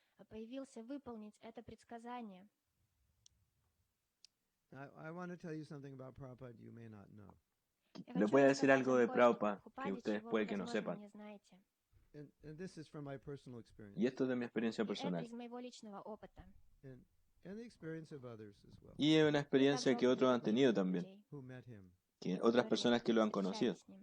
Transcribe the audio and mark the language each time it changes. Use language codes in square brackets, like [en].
[ru] Появился выполнить это предсказание. [en] I want to tell you something about Prabhupada you may not know. [es] Les voy a decir algo de Prabhupada que ustedes puede que no sepan. [en] And this is from my personal experience. [es] Y esto es de mi experiencia personal. [ru] Это из моего личного опыта. [en] And the experience of others as well. [es] Y es una experiencia que otros han tenido también. [en] Who met him. [es] Que otras personas que lo han conocido.